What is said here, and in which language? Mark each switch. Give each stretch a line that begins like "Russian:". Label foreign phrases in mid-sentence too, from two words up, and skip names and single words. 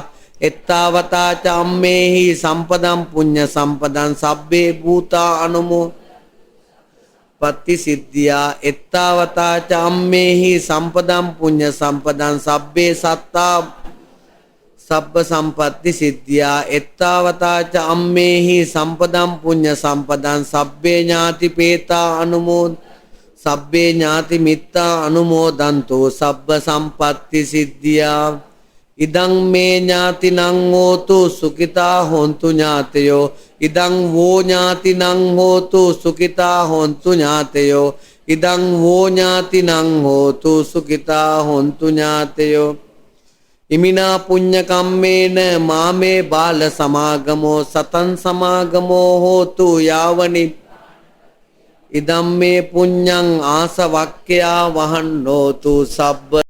Pali: එත්තාවතාච අම්මේහි සම්පදම් පුඤ්ඤ සම්පදං සබ්බේ භූතා අනුමෝ පත්ති සිද්ධියා. එත්තාවතාච අම්මේහි සම්පදම් පුඤ්ඤ සම්පදං සබ්බේ සත්තා සබ්බ සම්පatti සිද්ධියා. එත්තාවතාච අම්මේහි සම්පදම් පුඤ්ඤ සම්පදං සබ්බේ ඥාති පේතා අනුමෝ සබ්බේ ඥාති මිත්තා අනුමෝදන්තෝ සබ්බ සම්පatti සිද්ධියා. ඉදං මේ ඥාතිනං හෝතු සුඛිතා හොන්තු ඥාතයෝ ඉදං වෝ ඥාතිනං හෝතු සුඛිතා හොන්තු ඥාතයෝ ඉදං වෝ ඥාතිනං හෝතු සුඛිතා හොන්තු ඥාතයෝ. ඉමිනා පුඤ්ඤ කම්මේන මාමේ බාල සමාගමෝ සතං සමාගමෝ හෝතු යාවනි ඉදම් මේ පුඤ්ඤං ආසවක්ඛයා වහන්නෝතු සබ්බ